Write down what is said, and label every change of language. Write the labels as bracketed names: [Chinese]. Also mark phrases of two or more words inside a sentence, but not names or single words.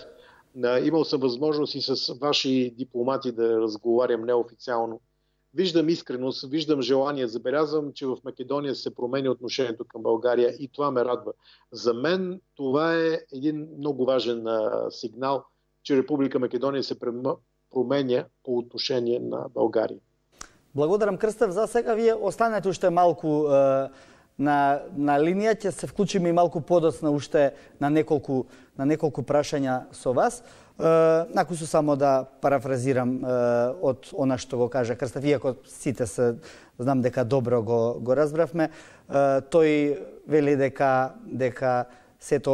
[Bulgarian] Имал съм възможност и с ваши дипломати да разговарям неофициално. виждам искреност, виждам желание. Забелязвам, че в Македония се променя отношението към България и това ме радва. За мен това е един много важен сигнал, че Република Македония се променя по отношение на България. [Macedonian] Благодарам, Крстев. За сега вие останете уште малку на линија, ќе се вклучиме и малку подоцна уште на неколку прашања со вас. Накусу само да парафразирам од она што го кажа Крстев, иако сите се знам дека добро го разбравме, тој вели дека сето